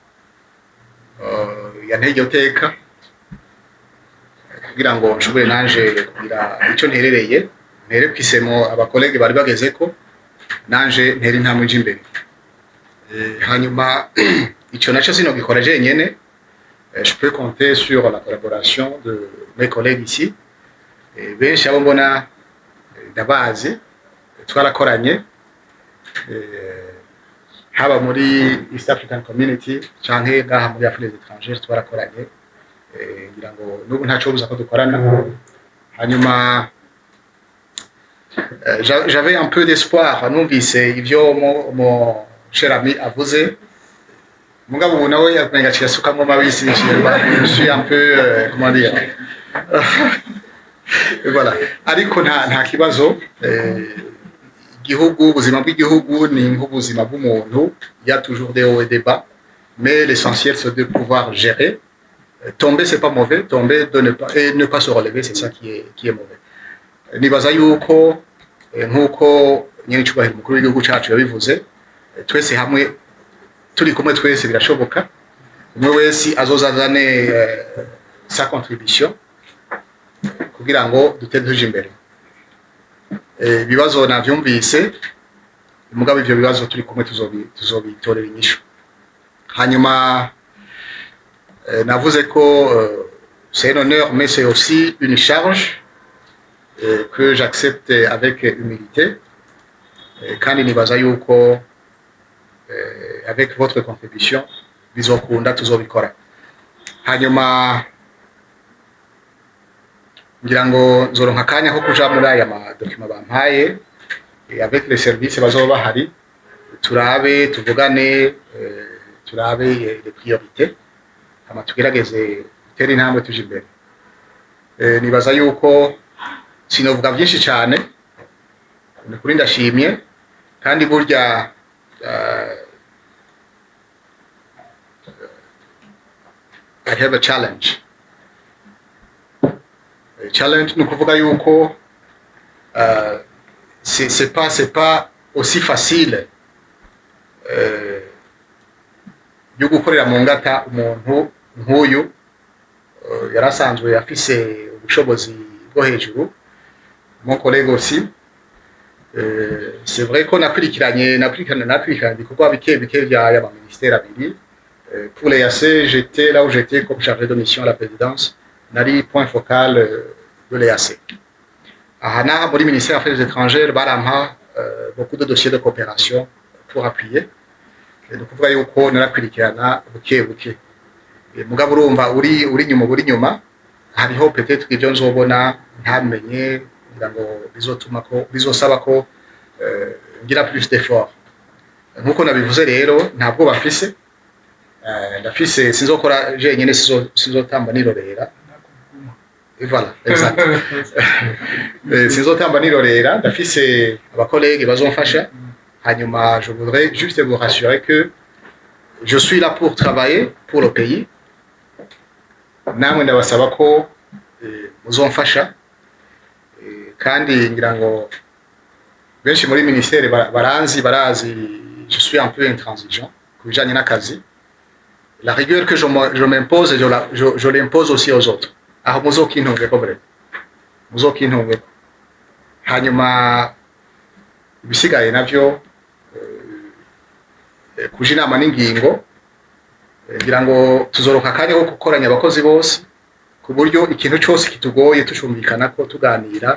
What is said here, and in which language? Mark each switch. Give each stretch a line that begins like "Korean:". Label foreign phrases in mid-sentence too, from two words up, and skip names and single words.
Rundi: yantege uteka kugira ngo nshobore nanje kugira icyo nterereye ntere kwisemo abakolege bari bageze ko nanje nteri ntamwe imbere hanyuma icyo naco sino gikora jenyene
French: je peux compter sur la collaboration de mes collègues ici
Rundi: benshi abo mbona ndabazi twarakoranye haba muri East African Community canke ngaha muri Affaires étrangères twarakoranye ngira ngo nubu ntaco buza ko dukorana hanyuma
French: j'avais un peu d'espoir
Rundi: numvise ivyo
French: mon cher ami
Rundi: avuze mugabo ubu nawe yakumengaciye asukamo mabisi
French: je suis un peu comment dire
Rundi: voilà ariko nta kibazo igihugu ubuzima bw'igihugu ni nk'ubuzima bw'umuntu
French: il y a toujours des hauts et des bas mais l'essentiel c'est de pouvoir gérer tomber c'est pas mauvais tomber de ne pas se relever c'est ça qui est mauvais
Rundi: nibaza yuko nkuko nyene cyubahiro mukuru w'igihugu cacu yabivuze, twese hamwe turi kumwe twese birashoboka, umwe wese azozazane
French: sa contribution
Rundi: kugira ngo duteze imbere. Ibibazo navyumvise, mugabo ivyo bibazo turi kumwe tuzobitorera inyishu. Hanyuma navuze ko
French: c'est un honneur mais c'est aussi une charge que j'accepte avec humilité,
Rundi: kandi nibaza yuko
French: avec votre contribution
Rundi: bizokunda tuzobikora. Hanyuma ngira ngo nzoronka akanya ko kuja muri aya madokima bampaye
French: avec les services
Rundi: bazoba bahari, turabe tuvugane, turabe
French: les priorités,
Rundi: hama tugerageze gutera intambwe tuje imbere. Nibaza yuko sinovuga byinshi cyane, ni kuri ndashimye, kandi burya
English: I have a challenge.
Rundi: Challenge ni kuvuga yuko
French: c'est pas aussi facile
Rundi: yo gukorera mu ngata umuntu nk'uyu yarasanzwe afise ubushobozi bwo hejuru.
French: Mon collègue aussi, c'est vrai qu'on
Rundi: nakurikiranye ibikorwa bike vya
French: ministère abiri. Pour les AC, j'étais là où j'étais comme chargé de mission à la présidence, nari point focal de l'EAC.
Rundi: Ahana muri
French: ministère des Affaires étrangères barampa beaucoup de dossiers de coopération pour appuyer.
Rundi: Donc kuvuga yuko narakurikirana buke. Mugabo urumva uri nyuma hariho peut-être ibyo nzobona ntamenye, ngo bizosaba ko ngira
French: plus d'effort.
Rundi: Nkuko nabivuze rero ntabwo bafise, ndafise sinzokora jenyene, sinzotamba nirorera.
French: Voilà, exact.
Rundi: Sinzotamba nirorera, ndafise abakolege bazomfasha.
French: Hanyuma je voudrais juste vous rassurer que je suis là pour travailler pour le pays.
Rundi: Namwe ndabasaba ko muzomfasha, kandi ngira ngo benshi muri ministère barazi
French: je suis un peu intransigeant
Rundi: kubijanye n'akazi.
French: La rigueur que je m'impose, je l'impose aussi aux autres.
Rundi: Aho muzokintunge ko bre, muzokintunge. Hanyuma ibisigaye navyo kuja inama n'ingingo, ngira ngo tuzoroka akanya ko gukoranya abakozi bose ku buryo ikintu cyose kitugoye tucumvikana ko tuganira.